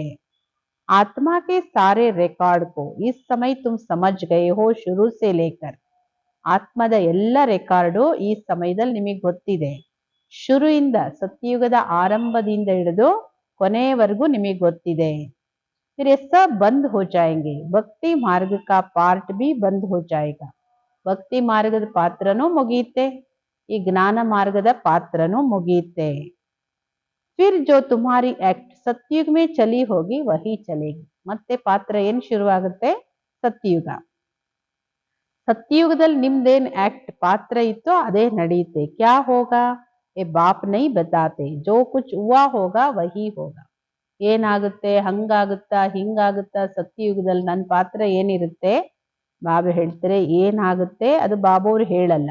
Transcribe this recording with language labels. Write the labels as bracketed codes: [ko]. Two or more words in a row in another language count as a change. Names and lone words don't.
[hi] आत्मा के सारे रिकॉर्ड को इस समय तुम समझ गए हो शुरू से लेकर. [kn] ಆತ್ಮದ ಎಲ್ಲ ರೆಕಾರ್ಡು ಈ ಸಮಯದಲ್ಲಿ ನಿಮಗೆ ಗೊತ್ತಿದೆ. ಶುರುವಿಂದ ಸತ್ಯಯುಗದ ಆರಂಭದಿಂದ ಹಿಡಿದು ಕೊನೆಯವರೆಗೂ ನಿಮಗೆ ಗೊತ್ತಿದೆ. [hi] फिर ये सब बंद हो जाएंगे. भक्ति मार्ग का पार्ट भी बंद हो जाएगा. [kn] ಭಕ್ತಿ ಮಾರ್ಗದ ಪಾತ್ರನೂ ಮುಗಿಯುತ್ತೆ, ಈ ಜ್ಞಾನ ಮಾರ್ಗದ ಪಾತ್ರನೂ ಮುಗಿಯುತ್ತೆ. [hi] फिर जो तुम्हारी एक्ट सतयुग में चली होगी वही चलेगी. [kn] ಮತ್ತೆ ಪಾತ್ರ ಏನ್ ಶುರುವಾಗುತ್ತೆ? ಸತ್ಯಯುಗ. ಸತ್ಯಯುಗದಲ್ಲಿ ನಿಮ್ದೇನ್ ಆಕ್ಟ್ ಪಾತ್ರ ಇತ್ತೋ ಅದೇ ನಡೆಯುತ್ತೆ. [hi] क्या होगा ये बाप नहीं बताते, जो कुछ हुआ होगा वही होगा. [kn] ಏನಾಗುತ್ತೆ, ಹಂಗಾಗುತ್ತಾ ಹಿಂಗಾಗುತ್ತಾ, ಸತ್ಯಯುಗದಲ್ಲಿ ನನ್ನ ಪಾತ್ರ ಏನಿರುತ್ತೆ ಬಾಬಾ ಹೇಳ್ತಾರೆ ಏನಾಗುತ್ತೆ ಅದು ಬಾಬೋರು ಹೇಳಲ್ಲ.